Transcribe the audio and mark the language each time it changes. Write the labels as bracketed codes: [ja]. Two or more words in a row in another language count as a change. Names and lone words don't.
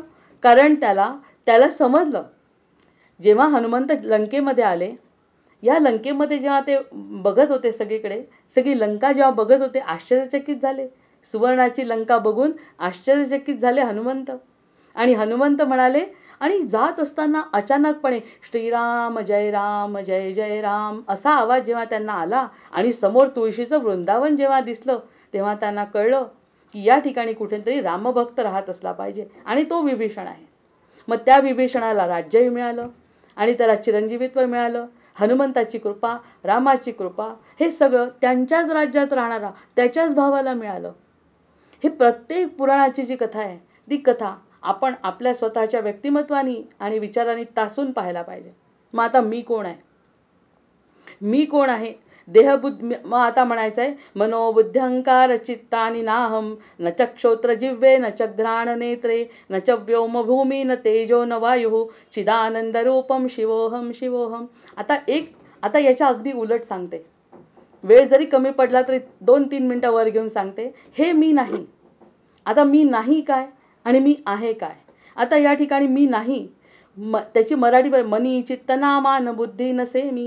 [mr] कारण त्याला समजलं, जेव्हा हनुमंत लंकेमध्ये आले या लंकेमध्ये जेव्हा ते बघत होते सगळीकडे, सगळी लंका जेव्हा बघत होते आश्चर्यचकित झाले. सुवर्णाची लंका बघून आश्चर्यचकित झाले हनुमंत. आणि हनुमंत म्हणाले, आणि जात असताना अचानकपणे श्रीराम जय जय राम असा आवाज जेव्हा त्यांना आला आणि समोर तुळशीचं वृंदावन जेव्हा दिसलं, तेव्हा त्यांना कळलं की या ठिकाणी कुठेतरी रामभक्त राहत असला पाहिजे आणि तो विभीषण आहे. मग त्या विभीषणाला राज्यही मिळालं आणि त्याला चिरंजीवित्व मिळालं. हनुमंताची कृपा, रामाची कृपा, हे सगळं त्यांच्याच राज्यात राहणारा त्याच्याच भावाला मिळालं. हे प्रत्येक पुराणाची जी कथा आहे ती कथा आपण आपल्या स्वतःच्या व्यक्तिमत्वानी आणि विचारांनी तासून पाहायला पाहिजे. मग आता मी कोण आहे? मी कोण आहे? देहबुद्धी. मग आता म्हणायचं आहे, [sa] मनोबुद्ध्यंकार चित्तानी नाहम न चक्षोत्र जिव्हे न च घ्राण नेत्रे न च व्योम भूमी न तेजो न वायु चिदानंद रूपम शिवोहम शिवोहम. [mr] आता याच्या अगदी उलट सांगते. वेळ जरी कमी पडला तरी 2-3 मिनिटं वर घेऊन सांगते. हे मी नाही. आता मी नाही काय आणि मी आहे काय? आता या ठिकाणी मी नाही, त्याची मराठी मनी चित्त नामान बुद्धी नसे मी.